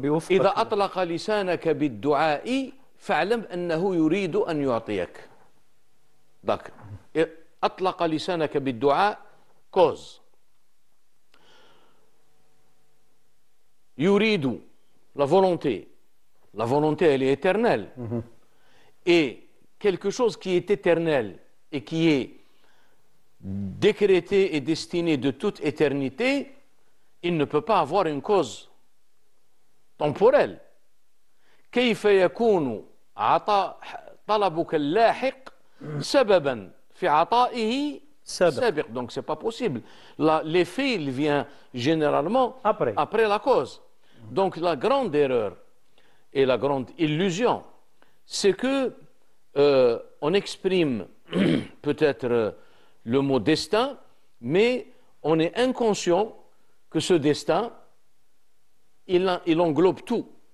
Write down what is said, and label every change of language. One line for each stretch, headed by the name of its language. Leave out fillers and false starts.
Arabic: إذا أطلق لسانك بالدعاء فاعلم أنه يريد أن يعطيك. Donc, أطلق لسانك بالدعاء cause.
French: يريد, la volonté. La volonté, elle est éternelle. Et quelque chose qui est éternel et qui est décrété et destiné de toute éternité, il ne peut pas avoir une cause temporelle.
Arabic: كيف يكون عطاء طلبك اللاحق سببا في عطائه سابق.
French: Donc c'est pas possible. L'effet, il vient généralement après la cause. Donc la grande erreur et la grande illusion, c'est que on exprime peut-être le mot destin, mais on est inconscient que ce destin, il englobe tout.